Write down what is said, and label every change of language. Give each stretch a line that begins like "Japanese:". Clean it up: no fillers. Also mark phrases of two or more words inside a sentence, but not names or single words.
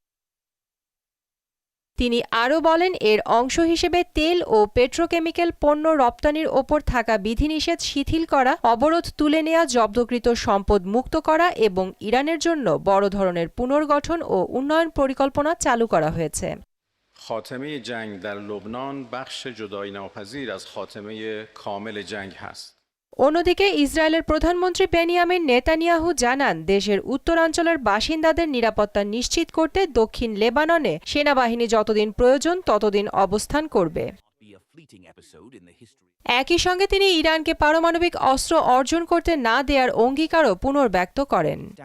Bangla: তিনি আরও বলেন, এর অংশ হিসেবে তেল ও পেট্রোকেমিক্যাল পণ্য রপ্তানির ওপর থাকা বিধিনিষেধ শিথিল করা, অবরোধ তুলে নেওয়া, জব্দকৃত সম্পদ মুক্ত করা এবং ইরানের জন্য বড় ধরনের পুনর্গঠন ও উন্নয়ন পরিকল্পনা চালু করা হয়েছে।
Persian: خاتمه جنگ در لبنان بخش جدایی ناپذیر از خاتمه کامل جنگ هست.
Bangla: অন্যদিকে ইসরায়েলের প্রধানমন্ত্রী বেনিয়ামিন নেতানিয়াহু জানান, দেশের উত্তরাঞ্চলের বাসিন্দাদের নিরাপত্তা নিশ্চিত করতে দক্ষিণ লেবাননে সেনাবাহিনী যতদিন প্রয়োজন ততদিন অবস্থান করবে। একই সঙ্গে তিনি ইরানকে পারমাণবিক অস্ত্র অর্জন করতে না দেওয়ার অঙ্গীকারও পুনর্ব্যক্ত করেন।